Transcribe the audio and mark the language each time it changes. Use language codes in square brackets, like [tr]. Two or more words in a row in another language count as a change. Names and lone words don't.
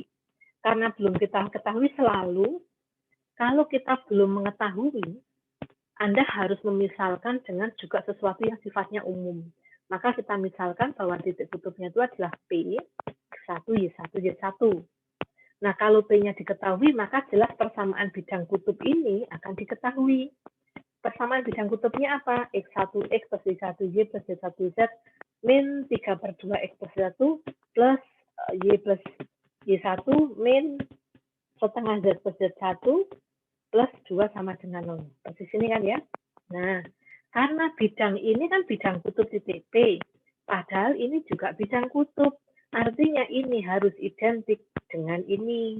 [id] Karena belum kita ketahui selalu, kalau kita belum mengetahui, Anda harus memisalkan dengan juga sesuatu yang sifatnya umum. Maka kita misalkan bahwa titik kutubnya itu adalah P, X1, Y1, Y1. Nah, kalau P-nya diketahui, maka jelas persamaan bidang kutub ini akan diketahui. Persamaan bidang kutubnya apa? X1X plus Y1Y plus Y1Z min 3/2X plus 1 plus Y plus Y1 min setengah Z plus Z1 plus 2 sama dengan 0. Persis ini kan ya. Nah, karena bidang ini kan bidang kutub titik P. Padahal ini juga bidang kutub. Artinya ini harus identik dengan ini.